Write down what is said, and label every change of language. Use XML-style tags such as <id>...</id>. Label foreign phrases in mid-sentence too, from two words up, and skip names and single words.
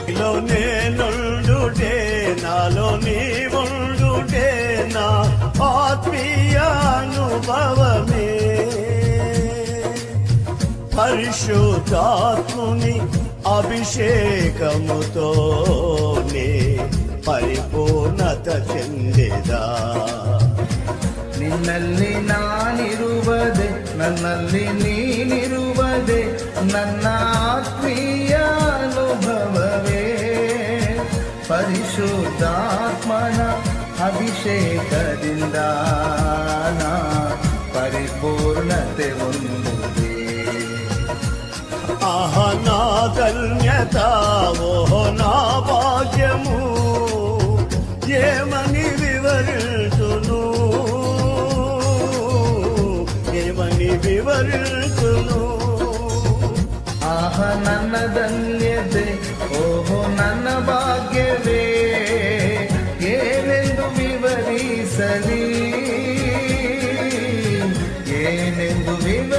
<te>నేనుండుటే నాలో నీవుండుటే నా ఆత్మీయ అనుభవమే పరిశుద్ధాత్ముని అభిషేకముతోనే పరిపూర్ణత చెందెద</te> <kn>ನಿನ್ನಲ್ಲಿ ನಾನಿರುವುದೇ ನನ್ನಲ್ಲಿ ನೀನಿರುವುದೇ ನನ್ನ ಆತ್ಮೀಯ ಅನುಭವವೇ ಪರಿಶುದ್ಧಾತ್ಮನ ಅಭಿಷೇಕದಿಂದ ನಾ ಪರಿಪೂರ್ಣತೆ ಹೊಂದುವೆ</kn> <te>ఆహ నా ధన్యత ఓహో నా భాగ్యము ఏమని వివరించును ఏమని వివరించును</te> <kn>ಆಹ ನನ್ನ ಧನ್ಯತೆ ಓಹೋ ನನ್ನ ಭಾಗ್ಯವೇ ಏನೆಂದು ವಿವರಿಸಲಿ ಏನೆಂದು</kn>